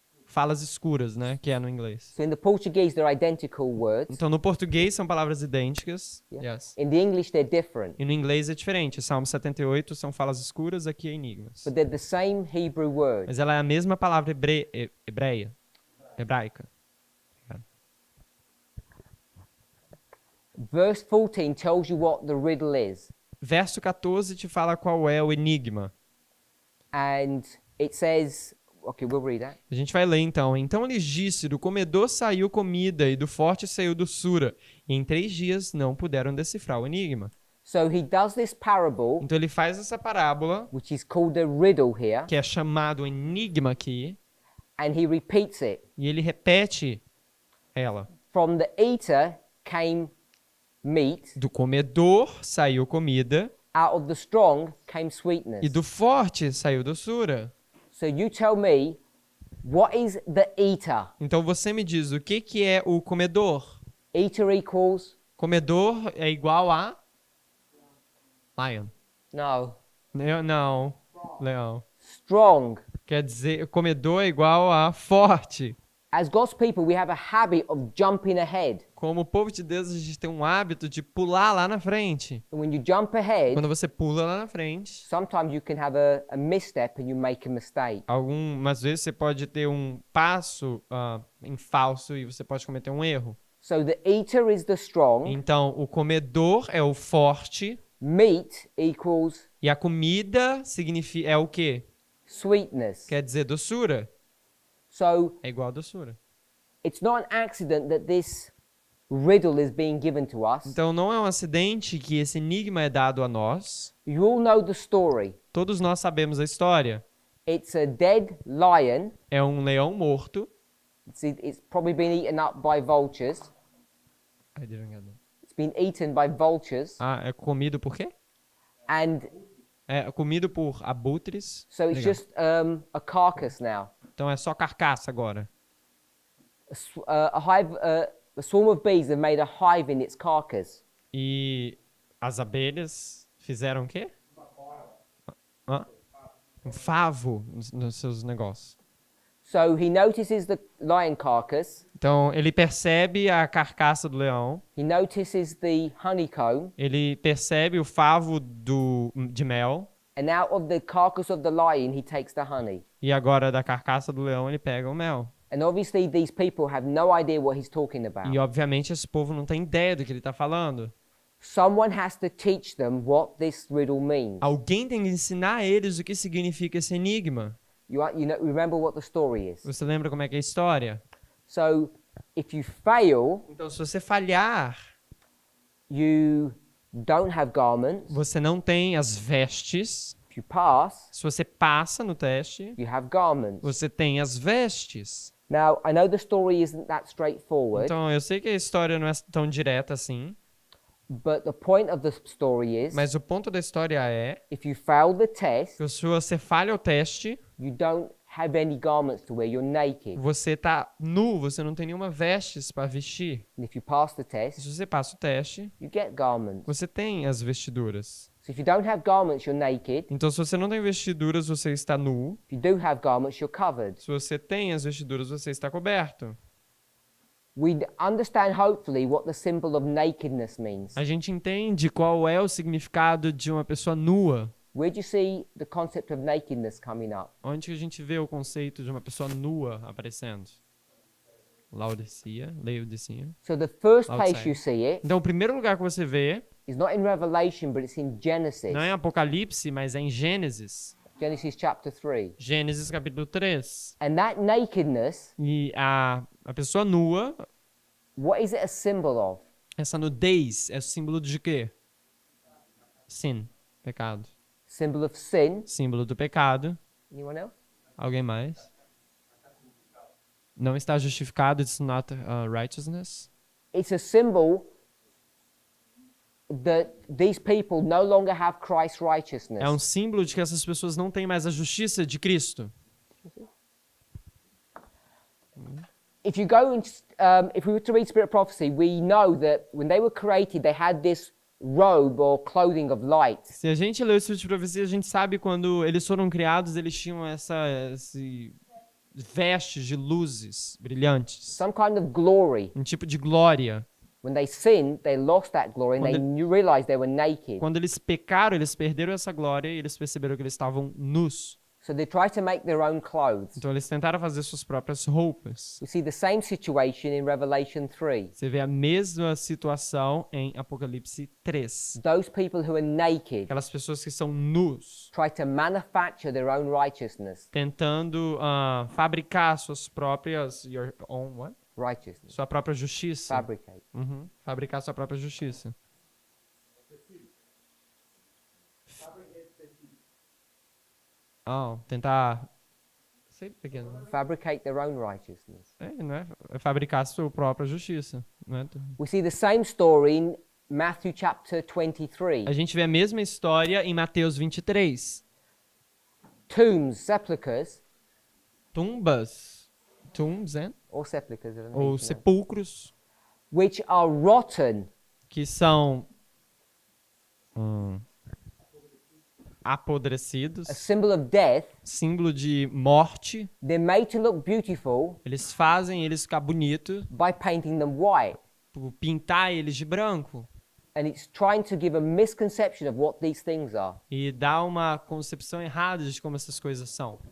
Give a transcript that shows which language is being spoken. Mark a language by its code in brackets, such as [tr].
[pt] Falas escuras, né, que é no inglês. [en] So in the Portuguese, they're identical words. [pt] Então no português são palavras idênticas. [en] Yeah. Yes. In the English, they're different, [pt] E no inglês é diferente. Salmo 78 são falas escuras, aqui é enigmas. [en] but they're the same Hebrew word. [pt] Mas ela é a mesma palavra hebraica. [en] Verse 14 tells you what the riddle is. [pt] Verso 14 te fala qual é o enigma. [en] And it says, okay, we'll read that. [pt] A gente vai ler então. Então lhes disse, do comedor saiu comida e do forte saiu doçura. E em 3 dias não puderam decifrar o enigma. [en] So he does this parable, [pt] Então ele faz essa parábola, [en] which is called a riddle here, [pt] que é chamado enigma aqui, [en] and he repeats it. [pt] e ele repete ela. [en] From the eater came meat, [pt] Do comedor saiu comida [en] out of the strong came sweetness. [pt] e do forte saiu doçura. [en] So you tell me, what is the eater? [pt] Então você me diz o que é o comedor? [en] Eater equals, [pt] Comedor é igual a lion. [en] no, [pt] Não, leão. [en] strong. [pt] Quer dizer, comedor é igual a forte. [en] As God's people, we have a habit of jumping ahead. [pt] Como o povo de Deus, a gente tem um hábito de pular lá na frente. [en] And when you jump ahead, [pt] Quando você pula lá na frente, [en] sometimes you can have a misstep and you make a mistake. [pt] algumas vezes você pode ter um passo em falso e você pode cometer um erro. [en] So the eater is the strong, [pt] Então, o comedor é o forte [en] meat equals [pt] e a comida é o quê? [en] sweetness. [pt] Quer dizer doçura. [en] So [pt] É igual a doçura. [en] it's not an accident that this riddle is being given to us. [pt] Então, não é um acidente que esse enigma é dado a nós. [en] You all know the story. [pt] Todos nós sabemos a história. [en] It's a dead lion. [pt] É um leão morto. [en] It's probably been eaten up by vultures. It's been eaten by vultures. [pt] É comido por quê? [en] And [pt] É comido por abutres. [en] so it's [pt] Obrigado. [en] just a carcass now. [pt] Então é só carcaça agora. [en] A swarm of bees have made a hive in its carcass. [pt] E as abelhas fizeram o quê? Um favo nos seus negócios. [en] So he notices the lion carcass. [pt] Então ele percebe a carcaça do leão, [en] He notices the honeycomb. [pt] ele percebe o favo de mel, [en] And out of the carcass of the lion, he takes the honey. [pt] e agora da carcaça do leão ele pega o mel. [en] And obviously, these people have no idea what he's talking about. [pt] E obviamente esse povo não tem ideia do que ele está falando. [en] Someone has to teach them what this riddle means. [pt] Alguém tem que ensinar a eles o que significa esse enigma. [en] Remember what the story is. [pt] Você lembra como é que é a história? [en] So, if you fail, [pt] Então, se você falhar, [en] you don't have garments. [pt] você não tem as vestes. [en] If you pass, [pt] Se você passa no teste, [en] you have garments. [pt] você tem as vestes. [en] Now, I know the story isn't that straightforward, [pt] Então, eu sei que a história não é tão direta assim, [en] but the point of the story is, [pt] mas o ponto da história é [en] if you fail the test, [pt] que se você falha o teste, [en] you don't have any garments to wear. You're naked. [pt] você tá nu, você não tem nenhuma vestes para vestir. [en] And if you pass the [pt] Se [en] test, [pt] você passa o teste, [en] you get garments. [pt] você tem as vestiduras. [en] So if you don't have garments, you're naked. [pt] Então, se você não tem vestiduras, você está nu. [en] If you do have garments, you're covered. [pt] Se você tem as vestiduras, você está coberto. [en] We understand, hopefully, what the symbol of nakedness means. [pt] A gente entende qual é o significado de uma pessoa nua. [en] Where do you see the concept of nakedness coming up? [pt] Onde que a gente vê o conceito de uma pessoa nua aparecendo? Laodicea. [en] So the first Outside. place you see it [pt] Então, o primeiro lugar que você vê [en] is not in Revelation, but it's in Genesis. [pt] não é em Apocalipse, mas é em Gênesis. [en] Genesis chapter 3. [pt] Gênesis capítulo 3. [en] And that nakedness, [pt] E a pessoa nua, [en] what is it a symbol of? [pt] essa nudez, é símbolo de quê? [en] Sin, pecado. Symbol of sin. [pt] Símbolo do pecado. [en] Anyone else? [pt] Alguém mais? Não está justificado, [en] it's not righteousness. It's a symbol that these people no longer have Christ's righteousness. [pt] É um símbolo de que essas pessoas não têm mais a justiça de Cristo. [en] If you go and, if we were to read Spirit Prophecy, we know that when they were created, they had this robe or clothing of light. [pt] Se a gente lê o Espírito de Profecia, a gente sabe quando eles foram criados, eles tinham esse vestes de luzes brilhantes. [en] Some kind of glory. [pt] Um tipo de glória. [en] When they sinned, they lost that glory and they realized they were naked. [pt] Quando eles pecaram, eles perderam essa glória e eles perceberam que eles estavam nus. [en] So they tried to make their own clothes. [pt] Então eles tentaram fazer suas próprias roupas. [en] We see the same situation in Revelation 3. [pt] Você vê a mesma situação em Apocalipse 3. [en] Those people who are naked [pt] Aquelas pessoas que são nus, [en] try to manufacture their own righteousness. [pt] tentando fabricar suas próprias [en] Righteousness. [pt] sua própria justiça. [en] Fabricate. [pt] Fabricar sua própria justiça. Tentar. Sei pequeno. [en] Fabricate their own righteousness. [pt] Não é? É fabricar sua própria justiça. Não é? [en] We see the same story in Matthew chapter 23. [pt] A gente vê a mesma história em Mateus 23. [en] Tombs, sepulchres, Tombs, or sepulchres, I don't know how you [pt] ou [en] pronounce it, [pt] sepulcros, [en] which are rotten, [pt] que são apodrecidos, [en] a symbol of death. [pt] símbolo de morte. [en] They're made to look beautiful [pt] Eles fazem eles ficar bonitos, [en] by painting them white. [pt] por pintar eles de branco. [en] And it's trying to give a misconception of what these things are. [pt] E dá uma concepção errada de como essas coisas são.